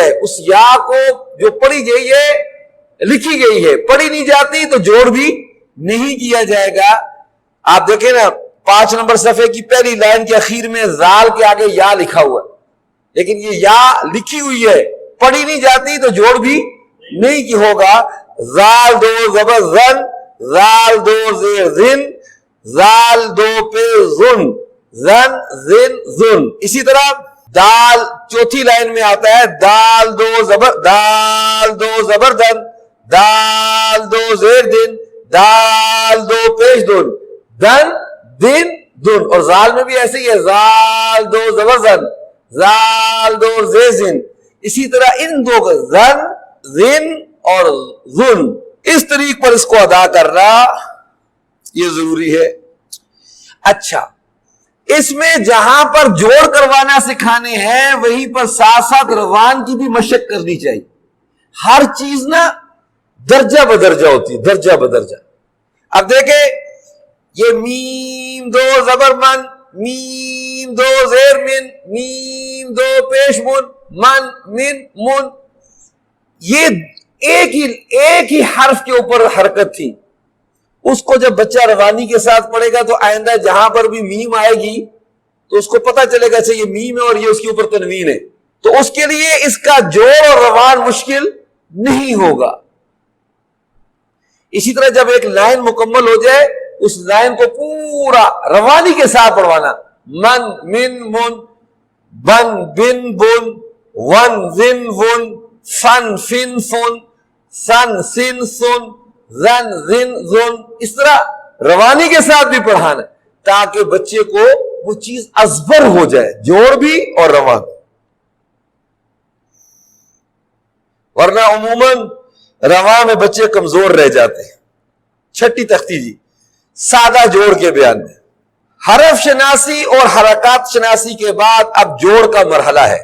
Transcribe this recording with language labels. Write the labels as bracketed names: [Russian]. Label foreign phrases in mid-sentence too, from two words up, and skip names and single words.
[Urdu] اس یا کو جو پڑھی گئی ہے لکھی گئی ہے, پڑھی نہیں جاتی تو جوڑ بھی نہیں کیا جائے گا. آپ دیکھیں نا 5 نمبر صفحے کی پہلی لائن کے اخیر میں زال کے آگے یا لکھا ہوا ہے, لیکن یہ یا لکھی ہوئی ہے, پڑھی نہیں جاتی تو جوڑ بھی نہیں کی ہوگا. زال دو زبر زن, زال دو زیر زن, زال دو پہ زن, زن زن زن. اسی طرح دال چوتھی لائن میں آتا ہے دال دو زبر, دال دو زبر دن, دال دو زیر دن, دال دو پیش دن, دن دن دن. اور زال میں بھی ایسے ہی ہے, زال دو زبر زن, زال دو زیر زن. اسی طرح ان دو کا زن زن اور زن, اس طریق پر اس کو ادا کرنا یہ ضروری ہے. اچھا, اس میں جہاں پر جوڑ کروانا سکھانے ہیں وہیں پر ساتھ ساتھ روان کی بھی مشق کرنی چاہیے. ہر چیز نا درجہ بدرجہ ہوتی ہے, درجہ بدرجہ. اب دیکھیں یہ میم دو زبر من, میم دو زیر من, میم دو پیش من, من من من, یہ ایک ہی حرف کے اوپر حرکت تھی. اس کو جب بچہ روانی کے ساتھ پڑھے گا تو آئندہ جہاں پر بھی میم آئے گی تو اس کو پتا چلے گا اچھا یہ میم ہے اور یہ اس کے اوپر تنوین ہے, تو اس کے لیے اس کا جوڑ اور روان مشکل نہیں ہوگا. اسی طرح جب ایک لائن مکمل ہو جائے اس لائن کو پورا روانی کے ساتھ پڑھوانا, من من من, بن بن بن, ون ون ون, فن فن فن, سن سن سن, زن زن زن. اس طرح روانی کے ساتھ بھی پڑھانا تاکہ بچے کو وہ چیز ازبر ہو جائے, جوڑ بھی اور روان. ورنہ عموماً رواں میں بچے کمزور رہ جاتے ہیں. چھٹی تختی جی سادہ جوڑ کے بیان میں حرف شناسی اور حرکات شناسی کے بعد اب جوڑ کا مرحلہ ہے.